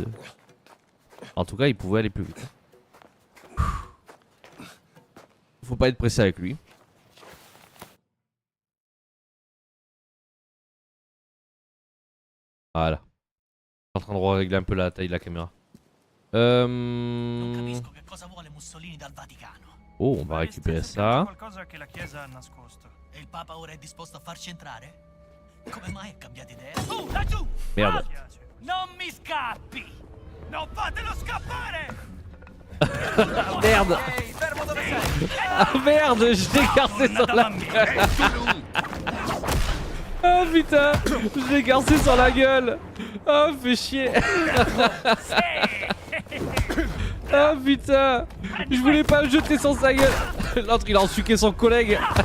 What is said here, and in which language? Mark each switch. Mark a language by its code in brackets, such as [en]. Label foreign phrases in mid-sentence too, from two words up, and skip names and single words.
[fr] En tout cas, il pouvait aller plus vite. Faut pas être pressé avec lui. Voilà. Je suis en train de régler un peu la taille de la caméra. Oh, on va récupérer ça. [it] E il Papa ora è disposto a farci entrare? Come mai ha cambiato idea? Laggiù! Merde. Non mi scappi! Non fatelo scappare! Merde. Ehi, fermo dove sei! [fr] Ah merde, je l'ai écarté sur la gueule. Ah putain, je l'ai écarté sur la gueule. Ah, fais chier. Ah putain, je voulais pas le jeter sur sa gueule. L'autre il a ensuqué son collègue.